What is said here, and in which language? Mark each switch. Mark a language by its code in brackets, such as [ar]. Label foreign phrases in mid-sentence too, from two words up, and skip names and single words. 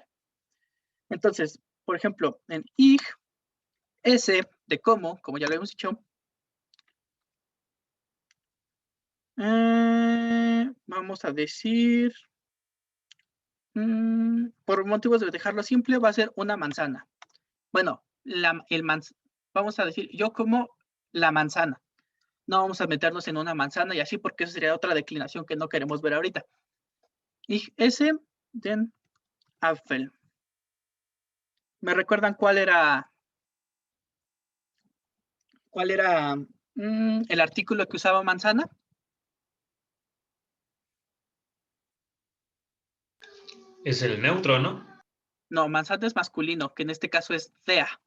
[es] Entonces, por ejemplo, en ich, ese de cómo, como ya lo hemos dicho, vamos a decir, por motivos de dejarlo simple, va a ser una manzana. Bueno, vamos a decir, yo como la manzana. No vamos a meternos en una manzana y así porque eso sería otra declinación que no queremos ver ahorita. [de] Ich esse den Apfel. [es] ¿Me recuerdan cuál era el artículo que usaba manzana? Es el neutro, ¿no? No, manzana es masculino, que en este caso es der.